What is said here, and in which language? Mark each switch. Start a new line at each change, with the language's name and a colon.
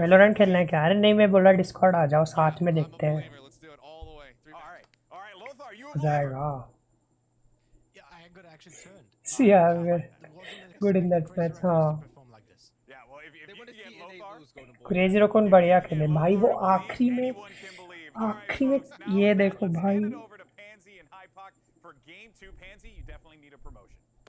Hindi: Valorant खेलना है क्या अरे नहीं मैं बोला डिस्कॉर्ड आ जाओ साथ में देखते हैं
English: All right, Lothar, you
Hindi: हो जाएगा
English: Yeah, I got actually turned. See, yeah, we're good in that match.
Hindi: हाँ
English: Yeah, well, if you can get Lothar,
Hindi: crazy raccoon बढ़िया खेले भाई वो आखिरी में ये देखो भाई
English: hand it over to Pansy and Hypoc for game 2. Pansy, you definitely need a promotion.